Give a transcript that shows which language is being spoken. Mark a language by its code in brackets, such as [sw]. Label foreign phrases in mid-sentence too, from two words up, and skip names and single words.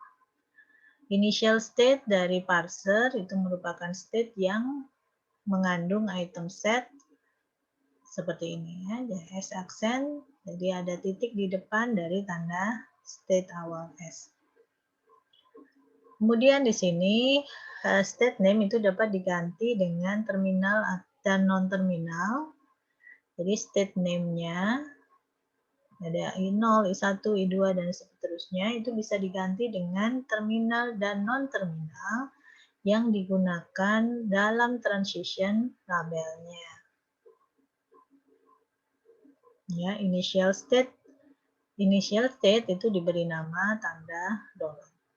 [en] Initial state [id] dari parser itu merupakan state yang mengandung [en] item set [id] seperti ini ya, S aksen, jadi ada titik di depan dari tanda state awal S. Kemudian di sini [en] state name [id] itu dapat diganti dengan terminal dan non-terminal. Jadi [en] state name-nya [id] ada I0, I1, I2, dan seterusnya itu bisa diganti dengan terminal dan non-terminal yang digunakan dalam [en] transition labelnya. [id] Ya, [en] initial state [id] itu diberi nama tanda $.